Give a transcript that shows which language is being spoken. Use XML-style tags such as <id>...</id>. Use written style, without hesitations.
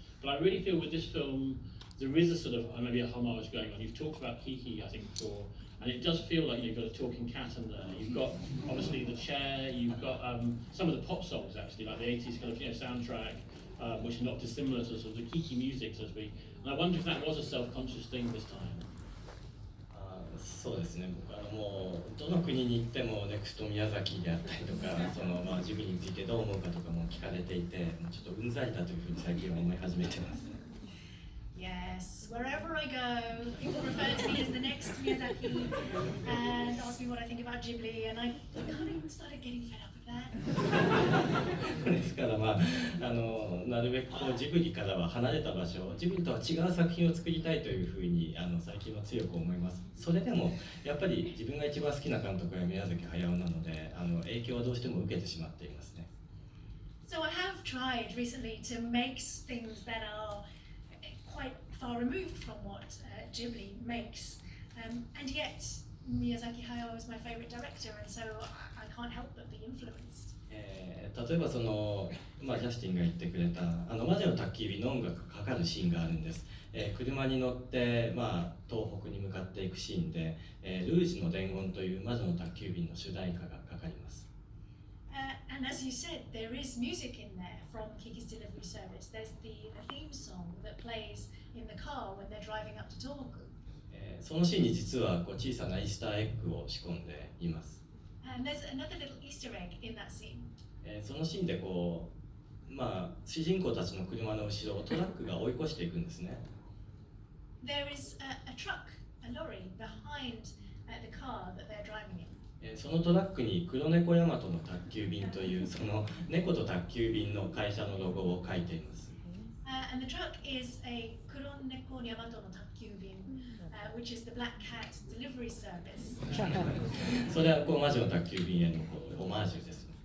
<en>But I really feel with this film, there is a sort of, maybe a homage going on. You've talked about Kiki, I think, before. And it does feel like you've got a talking cat in there. You've got, obviously, the chair. You've got some of the pop songs, actually, like the 80s kind of soundtrack, which is not dissimilar to sort of the Kiki music, so to speak. And I wonder if that was a self-conscious thing this time.</en> <ja>そうですね、僕はもうどの国に行ってもネクスト宮崎であったりとか、ジブリについてどう思うかとかも聞かれていて、ちょっとうんざりだというふうに最近は思い始めてます。</ja> <en>Yes, wherever I go, people refer to me as the next Miyazaki and ask me what I think about Ghibli, and I kind of started getting fed up with that.</en> <ja>ですからなるべくジブリからは離れた場所、ジブリとは違う作品を作りたいというふうに最近は強く思います。それでもやっぱり自分が一番好きな監督は宮崎駿なので、影響はどうしても受けてしまっていますね。</ja> <en>So I have tried recently to make things that are quite far removed from what Ghibli makes, and yet Miyazaki Hayao is my favorite director, and so I can't help but be influenced.</en> <ja>例えばジャスティンが言ってくれた魔女の宅急便の音楽がかかるシーンがあるんです。車に乗って東北に向かっていくシーンで、ルージュの伝言という魔女の宅急便の主題歌がかかります。</ja> <en>And as you said, there is music in there from Kiki's Delivery Service. There's the theme song that plays in the car when they're driving up to Tohoku.</en> <ja>そのシーンに実は小さなイースターエッグを仕込んでいます。</ja> <en>And there's another little Easter egg in that scene.</en> <ja>そのシーンで主人公たちの車の後ろをトラックが追い越していくんですね。</ja> <en>There is a truck, a lorry behind the car that they're driving in.</en> <ja>そのトラックに黒猫ヤマトの宅急便というその猫と宅急便の会社のロゴを書いています。</ja> <en>And the truck is a Kuroneko Yamato no Takyubin, which is the Black Cat delivery service.</en> <ja>それは魔女の宅急便へのオマージュです。</ja>